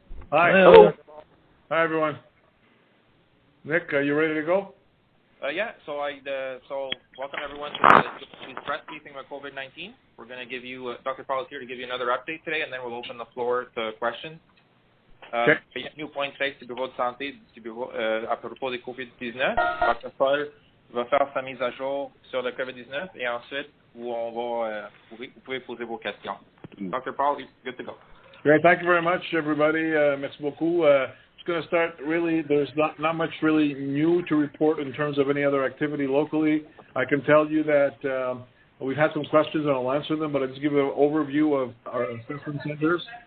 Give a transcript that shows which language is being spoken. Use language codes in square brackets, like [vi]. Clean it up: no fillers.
[en] Hi. Hello. Hi, everyone. Nick, are you ready to go? Yeah. So welcome everyone to the press briefing about COVID-19. We're going to give you Dr. Paul is here to give you another update today, and then we'll open the floor to questions. [fr] Bienvenue au point de presse du bureau de santé du bureau à propos de COVID-19. Dr. Paul va faire sa mise à jour sur le COVID-19 et ensuite vous pouvez poser vos questions. [en] Dr. Paul, good to go. Great. Thank you very much, everybody. [fr] Merci beaucoup. [en] It's going to start really, there's not much really new to report in terms of any other activity locally. I can tell you that we've had some questions and I'll answer them, but I'll just give you an overview of our assessment centers.